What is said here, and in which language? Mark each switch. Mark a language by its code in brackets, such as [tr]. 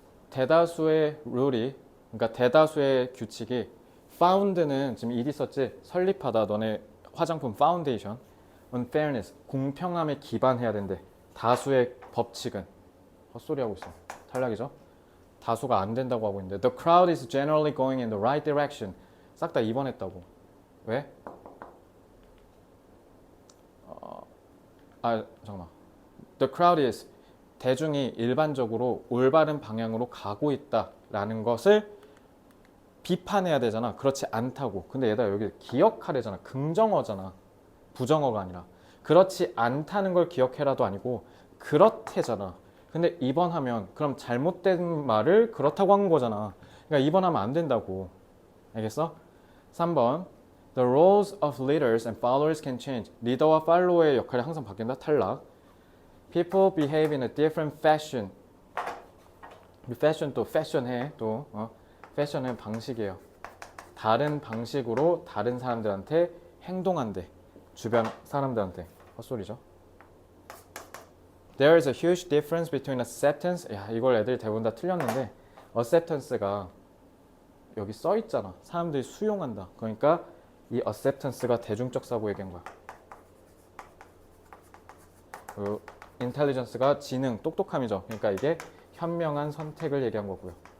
[ko] 대다수의 룰이, 그러니까 대다수의 규칙이 found는 지금 ED 썼지? 설립하다. 너네 화장품 파운데이션. unfairness, 공평함에 기반해야 된대. 다수의 법칙은. 헛소리하고 있어. 탈락이죠? 다수가 안 된다고 하고 있는데 [en] The crowd is generally going in the right direction. [ko] 싹 다 2번 했다고. 왜? 잠깐만. [en] The crowd is [ko] 대중이 일반적으로 올바른 방향으로 가고 있다라는 것을 비판해야 되잖아. 그렇지 않다고. 근데 얘들아 여기 기억하래잖아. 긍정어잖아. 부정어가 아니라. 그렇지 않다는 걸 기억해라도 아니고 그렇대잖아. 근데 2번 하면 그럼 잘못된 말을 그렇다고 한 거잖아. 그러니까 2번 하면 안 된다고. 알겠어? [en] 3번 The roles of leaders and followers can change. [ko] 리더와 팔로워의 역할이 항상 바뀐다. 탈락. [en] People behave in a different fashion. [ko] fashion 또 fashion해. 또 fashion은 방식이에요. 다른 방식으로 다른 사람들한테 행동한대. 주변 사람들한테. 헛소리죠. [en] There is a huge difference between acceptance. [ko] 야, 이걸 애들이 대부분 다 틀렸는데 acceptance가 여기 써 있잖아. 사람들이 수용한다. 그러니까 이 acceptance가 대중적 사고 얘기한 거야. 그리고 intelligence가 지능, 똑똑함이죠. 그러니까 이게 현명한 선택을 얘기한 거고요.